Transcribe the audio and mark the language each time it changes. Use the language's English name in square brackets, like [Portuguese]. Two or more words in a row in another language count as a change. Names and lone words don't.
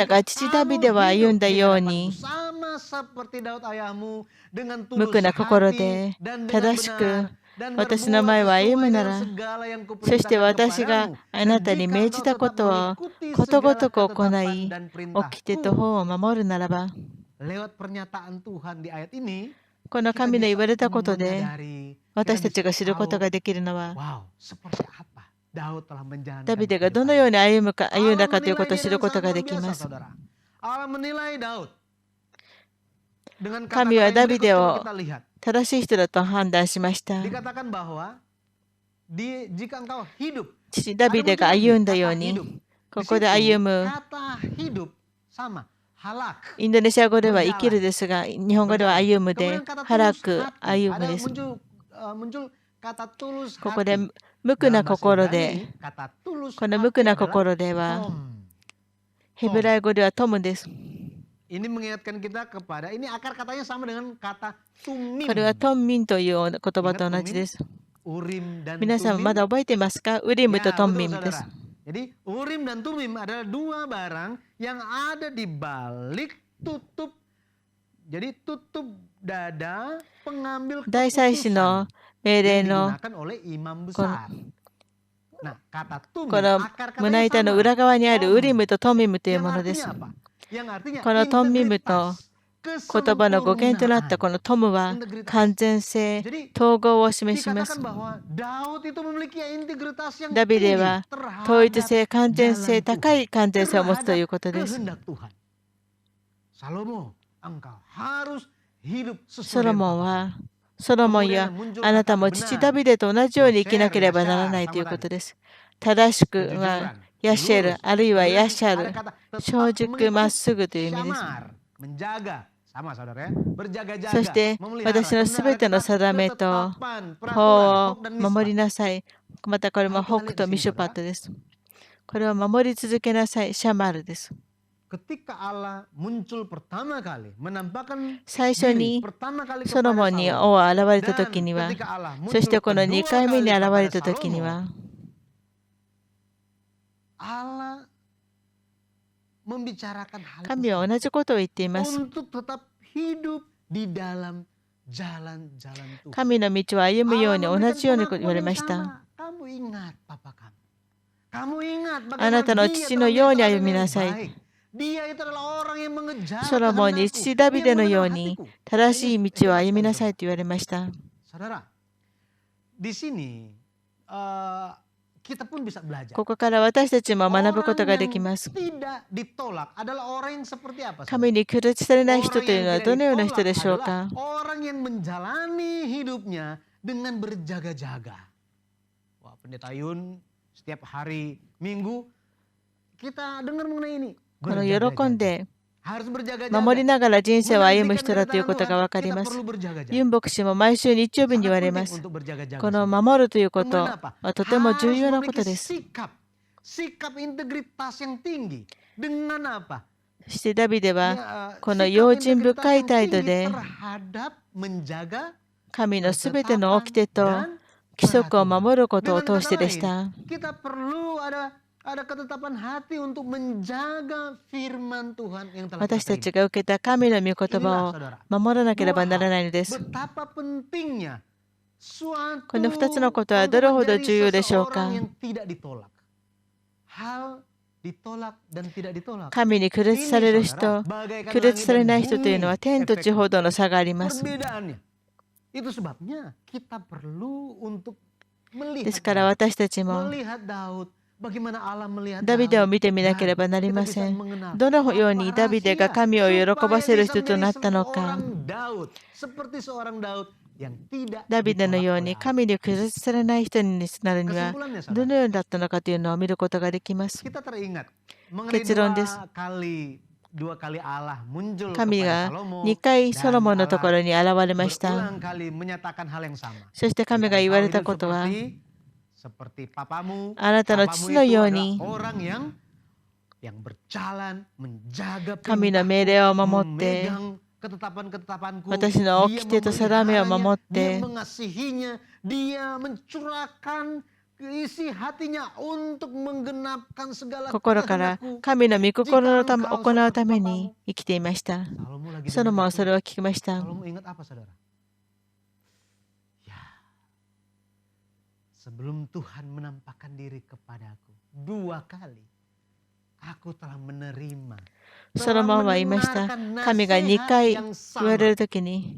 [Indonesian] Jika [Japanese] が父ダビ [Indonesian] kamu [Japanese] デは歩ん [Indonesian] hidup [Japanese] だ [Indonesian] di [Japanese] よう [Indonesian] hadapanku [Japanese] に、 [Indonesian] sama seperti Daud ayahmu dengan [Japanese] 無 [Indonesian] tulus [Japanese] 垢な心 [Indonesian] hati [Japanese] で [Indonesian] dan dengan [Japanese] 正しく [Indonesian] benar dan [Japanese] 私の [Indonesian] berbuat [Japanese] 前を歩む [Indonesian] sesuai [Japanese] な [Indonesian] dengan [Japanese] ら、 [Indonesian] segala yang [Japanese] そして [Indonesian] kuperintahkan [Japanese] 私が [Indonesian] kepadamu. [Japanese] あな [Indonesian] Dan [Japanese] たに [Indonesian] jika [Japanese] 命じ [Indonesian] engkau [Japanese] た [Indonesian] tetap [Japanese] ことを [Indonesian] mengikuti [Japanese] ことご [Indonesian] segala [Japanese] とく行 [Indonesian] ketetapan [Japanese] い、 [Indonesian] dan [Japanese] 掟と [Indonesian] perintahku. [Japanese] 法を守るならば、 [Indonesian] Lewat pernyataan Tuhan di ayat ini, [Japanese] この [Indonesian] kita [Japanese] 神の言 [Indonesian] bisa [Japanese] われたことで、 [Indonesian] menyadari, [Japanese] 私 [Indonesian] kita [Japanese] たち [Indonesian] bisa [Japanese] が知ること [Indonesian] tahu, [Japanese] ができるのは、 [Indonesian] wow, seperti apa Daud telah [Japanese] ダ [Indonesian] menjalankan [Japanese] ビデがどのよう [Indonesian] kehidupannya. [Japanese] に歩ん [Indonesian] Allah [Japanese] だかというこ [Indonesian] menilai [Japanese] とを [Indonesian] dia [Japanese] 知る [Indonesian] dengan [Japanese] こと [Indonesian] sangat [Japanese] が [Indonesian] luar [Japanese] できま [Indonesian] biasa, [Japanese] す。 [Indonesian] saudara. Allah menilai Daud dengan [Japanese] 神は [Indonesian] kata-kata [Japanese] ダ [Indonesian] yang [Japanese] ビ [Indonesian] berikut [Japanese] デ [Indonesian] coba [Japanese] を [Indonesian] kita lihat. [Japanese] 正しい人だと判断しました。 [Indonesian] Dikatakan bahwa jika engkau hidup, [Japanese] 父ダビデが [Indonesian] ada muncul [Japanese] 歩ん [Indonesian] lagi [Japanese] だよう [Indonesian] kata [Japanese] に、 [Indonesian] hidup. [Japanese] こ [Indonesian] Di [Japanese] こで [Indonesian] situ [Japanese] 歩む、 [Indonesian] kata hidup sama, halak, [Japanese] インドネシア語では生きる [Indonesian] berjalan, [Japanese] ですが、日本語では [Indonesian] berjalan. [Japanese] 歩むで、 [Indonesian] Kemudian kata [Japanese] 腹 [Indonesian] tulus [Japanese] く [Indonesian] hati, [Japanese] 歩む [Indonesian] ada [Japanese] です。 [Indonesian] muncul kata tulus [Japanese] ここで [Indonesian] hati. [Japanese] 無垢な [Indonesian] Dalam bahasa [Japanese] 心で、 [Indonesian] Ibrani, kata tulus [Japanese] この無 [Indonesian] hati [Japanese] 垢な [Indonesian] adalah [Japanese] 心では、 [Indonesian] tom. [Japanese] ヘブライ語ではトムです。 [Indonesian] Ini mengingatkan kita kepada, ini akar katanya sama dengan kata [Japanese] こ [Indonesian] tumim. [Japanese] れはトンミンという言葉 [Indonesian] Ingat [Japanese] と同じで [Indonesian] tumim? [Japanese] す。 [Indonesian] Urim dan [Japanese] 皆さんま [Indonesian] tumim. [Japanese] だ覚えてますか？ウリム [Indonesian] Ya, [Japanese] とトン [Indonesian] betul [Japanese] ミムです。 [Indonesian] saudara. Jadi urim dan tumim adalah dua barang yang ada di balik tutup. Jadi tutup dada pengambil [Japanese] 大祭司 [Indonesian] keputusan [Japanese] の命令 [Indonesian] yang [Japanese] の [Indonesian] digunakan oleh imam besar. Nah, kata [Japanese] こ [Indonesian] tumim [Japanese] の [Indonesian] akar [Japanese] 胸 [Indonesian] katanya [Japanese] 板の [Indonesian] sama. [Japanese] 裏側にあるウリ [Indonesian] Tom. [Japanese] ムとトミムという [Indonesian] Yang [Japanese] ものです。 [Indonesian] artinya apa? Yang artinya [Japanese] このトンミムと [Indonesian] integritas, [Japanese] 言葉の語源となったこ [Indonesian] kesempurnaan. [Japanese] のトムは [Indonesian] Integritas. [Japanese] 完全性、 [Indonesian] Jadi [Japanese] 統合を示します [Indonesian] dikatakan。bahwa Daud itu memiliki integritas yang [Japanese] ダビデ [Indonesian] tinggi [Japanese] は統一 [Indonesian] terhadap [Japanese] 性、完全 [Indonesian] jalan [Japanese] 性、高 [Indonesian] Tuhan, [Japanese] い完全性を持つという [Indonesian] terhadap [Japanese] ことです。 [Indonesian] kehendak Tuhan. Salomo, engkau harus hidup [Japanese] ソ [Indonesian] sesuai [Japanese] ロ [Indonesian] dengan [Japanese] モン [Indonesian] papa. [Japanese] は、ソロモン [Indonesian] Kemudian [Japanese] や [Indonesian] muncul [Japanese] あなた [Indonesian] kata [Japanese] も父 [Indonesian] benar, [Japanese] ダビデと同じように生きなければなら [Indonesian] Yasher, [Japanese] ないという [Indonesian] sama [Japanese] こと [Indonesian] tadi. [Japanese] です。正しくは [Indonesian] Kejujuran, [Japanese] ヤシェル、 [Indonesian] lurus. [Japanese] あるいはヤ [Indonesian] Kemudian [Japanese] シャ [Indonesian] ada [Japanese] ル、 [Indonesian] kata [Japanese] 正 [Indonesian] tetap [Japanese] 直まっ [Indonesian] mengikuti [Japanese] すぐという意味です。 [Indonesian] syamar, menjaga. Sama saudara ya. [Japanese] そ [Indonesian] Berjaga-jaga, [Japanese] して [Indonesian] memelihara. [Japanese] 私の [Indonesian] Kemudian [Japanese] すべ [Indonesian] ada [Japanese] ての [Indonesian] kata [Japanese] 定めと [Indonesian] ketetapan, [Japanese] 法 [Indonesian] peraturan, [Japanese] を [Indonesian] hok dan [Japanese] 守 [Indonesian] misbah. [Japanese] りなさい。またこれも [Indonesian] Kalau [Japanese] ホ [Indonesian] kita [Japanese] ク [Indonesian] lihat [Japanese] と [Indonesian] di [Japanese] ミ [Indonesian] sini [Japanese] シュパッ [Indonesian] saudara, [Japanese] トです。これを守り続けなさい。シャマルです。 [Indonesian] ketika Allah muncul pertama kali, menampakkan [Japanese] 最初 [Indonesian] diri [Japanese] に [Indonesian] pertama kali [Japanese] ソロ [Indonesian] kepada [Japanese] モンに [Indonesian] Salomo. [Japanese] 王は現れた [Indonesian] Dan [Japanese] 時には、 [Indonesian] ketika Allah [Japanese] そして [Indonesian] muncul [Japanese] この2 [Indonesian] kedua [Japanese] 回目に [Indonesian] kali [Japanese] 現れ [Indonesian] kepada [Japanese] た時に [Indonesian] Salomo, [Japanese] は、 [Indonesian] Allah membicarakan hal [Japanese] 神 [Indonesian] itu [Japanese] は同じことを言っています。 [Indonesian] untuk tetap hidup di dalam jalan-jalan Tuhan. [Japanese] 神の道を歩むように [Indonesian] Allah [Japanese] 同 [Indonesian] memberikan [Japanese] じように言 [Indonesian] pengakuan [Japanese] われ [Indonesian] yang [Japanese] ました。 [Indonesian] sama. Kamu ingat papa kamu. Kamu ingat [Japanese] あな [Indonesian] bagaimana [Japanese] たの [Indonesian] dia [Japanese] 父 [Indonesian] telah [Japanese] のように [Indonesian] menjadi [Japanese] 歩み [Indonesian] orang [Japanese] な [Indonesian] yang [Japanese] さい。 [Indonesian] baik. Dia itu adalah orang yang mengejar [Japanese] ソロモンに [Indonesian] kehendakku, [Japanese] 父ダビ [Indonesian] yang [Japanese] デのよう [Indonesian] mengenal [Japanese] に [Indonesian] hatiku. [Japanese] 正しい道を [Indonesian] Hebat [Japanese] 歩みな [Indonesian] sekali, [Japanese] さい [Indonesian] saudara. [Japanese] と言われました。 [Indonesian] Saudara, di sini kita pun bisa belajar. [Japanese] ここから私たちも学ぶことが [Indonesian] Orang [Japanese] でき [Indonesian] yang [Japanese] ます。 [Indonesian] tidak ditolak adalah orang yang seperti apa? [Japanese] 神 [Indonesian] saudara? [Japanese] に拒絶されない人 [Indonesian] Orang [Japanese] というの [Indonesian] yang [Japanese] は [Indonesian] tidak [Japanese] どのような人で [Indonesian] ditolak [Japanese] しょう [Indonesian] adalah [Japanese] か？ [Indonesian] orang yang menjalani hidupnya dengan berjaga-jaga. Wah, Pendeta Yun setiap hari Minggu kita dengar mengenai ini. [Japanese] この喜んで [Indonesian] Harus berjaga-jaga. [Japanese] 守りながら人生を歩む [Indonesian] Menantikan [Japanese] 人だという [Indonesian] kedatangan [Japanese] ことが [Indonesian] Tuhan, [Japanese] わかり [Indonesian] kita [Japanese] ます。 [Indonesian] perlu berjaga-jaga. [Japanese] ユン牧師も毎週日曜日に言 [Indonesian] Sangat [Japanese] われ [Indonesian] penting [Japanese] ます。 [Indonesian] untuk berjaga-jaga. [Japanese] この [Indonesian] saudara. [Japanese] 守るというこ [Indonesian] Kemudian [Japanese] と [Indonesian] apa? [Japanese] はとても重 [Indonesian] Harus [Japanese] 要なこ [Indonesian] memiliki [Japanese] とです。 [Indonesian] sikap integritas yang tinggi. Dengan apa? [Japanese] そしてダビデは [Indonesian] Ya, [Japanese] この [Indonesian] sikap [Japanese] 用心 [Indonesian] integritas [Japanese] 深い [Indonesian] yang [Japanese] 態度 [Indonesian] tinggi [Japanese] で [Indonesian] terhadap menjaga [Japanese] 神のすべての [Indonesian] ketetapan [Japanese] 掟と [Indonesian] dan [Japanese] 規則を [Indonesian] peraturan. [Japanese] 守ることを [Indonesian] Dengan [Japanese] 通して [Indonesian] kata [Japanese] でした [Indonesian] lain,。kita perlu ada ketetapan hati untuk menjaga firman Tuhan yang telah [Japanese] 私 [Indonesian] kita [Japanese] たち [Indonesian] terima. [Japanese] が受けた神の御言 [Indonesian] Inilah [Japanese] 葉 [Indonesian] saudara. [Japanese] を守らなければ [Indonesian] Dua [Japanese] なら [Indonesian] hal. [Japanese] ないのです。 [Indonesian] Betapa pentingnya suatu [Japanese] この2つのことは [Indonesian] untuk [Japanese] どれほど [Indonesian] menjadi [Japanese] 重要でしょうか？ [Indonesian] seseorang yang tidak ditolak. Hal ditolak dan tidak ditolak. [Japanese] 神に拒絶される人、 [Indonesian] Bagaikan [Japanese] 拒絶され [Indonesian] langit [Japanese] な [Indonesian] dan [Japanese] い人というの [Indonesian] bumi [Japanese] は天と地 [Indonesian] efeknya. [Japanese] ほどの差があります。 [Indonesian] Perbedaannya. Itu sebabnya kita perlu untuk [Japanese] で [Indonesian] melihat [Japanese] すから [Indonesian] Daud. [Japanese] 私たちも [Indonesian] Melihat Daud. Bagaimana Allah melihat [Japanese] ダビデを [Indonesian] Daud. [Japanese] 見てみなけれ [Indonesian] Dan [Japanese] ばなり [Indonesian] kita [Japanese] ま [Indonesian] bisa [Japanese] せん。 [Indonesian] mengenal [Japanese] どのよう [Indonesian] apa [Japanese] にダビデが [Indonesian] rahasia [Japanese] 神を喜ば [Indonesian] supaya [Japanese] せる [Indonesian] bisa [Japanese] 人とな [Indonesian] menjadi [Japanese] ったのか。 [Indonesian] seorang Daud. Seperti seorang Daud yang tidak [Japanese] ダビデの [Indonesian] ditolak [Japanese] よう [Indonesian] oleh [Japanese] に [Indonesian] Allah. [Japanese] 神に拒絶されない人になるには [Indonesian] Kesimpulannya [Japanese] ど [Indonesian] saudara, [Japanese] のようだったのかというのを見ることができます。 [Indonesian] kita teringat mengenai [Japanese] 結論です。 [Indonesian] dua kali Allah muncul [Japanese] 神 [Indonesian] kepada [Japanese] が [Indonesian] Salomo [Japanese] 2回ソロ [Indonesian] dan [Japanese] モンのとこ [Indonesian] Allah [Japanese] ろに現れました。 [Indonesian] berulang kali menyatakan hal yang sama. [Japanese] そして神 [Indonesian] Jika [Japanese] が言わ [Indonesian] engkau [Japanese] れた [Indonesian] hidup [Japanese] ことは、 [Indonesian] seperti papamu, [Japanese] あなたの [Indonesian] papamu [Japanese] 父の [Indonesian] itu [Japanese] よう [Indonesian] adalah [Japanese] に [Indonesian] orang yang berjalan menjaga [Japanese] 神の [Indonesian] perintahku, [Japanese] 命令を守って、 [Indonesian] memegang ketetapan-ketetapanku, [Japanese] 私の [Indonesian] dia [Japanese] 掟と定めを守 [Indonesian] memeliharanya, [Japanese] っ [Indonesian] dia [Japanese] て、 [Indonesian] mengasihinya, dia mencurahkan isi hatinya untuk menggenapkan segala [Japanese] 心から [Indonesian] kehendakku. [Japanese] 神の御心 [Indonesian] Jika [Japanese] のため [Indonesian] engkau [Japanese] 行うた [Indonesian] seperti [Japanese] めに [Indonesian] papamu. [Japanese] 生きていました。 [Indonesian] Salomo lagi [Japanese] ソロ [Indonesian] dengar [Japanese] モンは [Indonesian] itu. [Japanese] それを聞きました。 [Indonesian] Salomo ingat apa saudara? Ya, sebelum Tuhan menampakkan diri kepadaku 2 kali, aku telah menerima, [Japanese] ソロモンは言いました。神が2回言われるときに